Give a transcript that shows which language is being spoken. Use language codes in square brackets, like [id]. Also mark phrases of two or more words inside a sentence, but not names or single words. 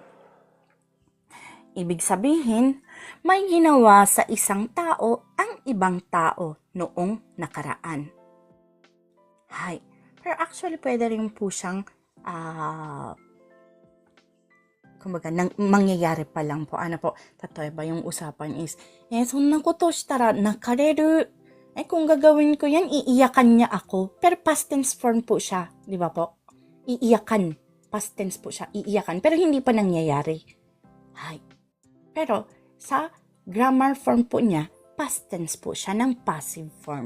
[tl] Ibig sabihin, may ginawa sa isang tao ang ibang tao noong nakaraan. Hi. Pero actually, pwede rin po siyang kumbaga, mangyayari pa lang po. Ano po? Tatoy yung usapan is, [ja] そんなことしたら泣かれる. [tl] Kung gagawin ko yan, iiyakan niya ako. Pero past tense form po siya. Di ba po? Iiyakan. Past tense po siya. Iiyakan. Pero hindi pa nangyayari. Hi. Pero sa grammar form po niya, past tense po siya ng passive form.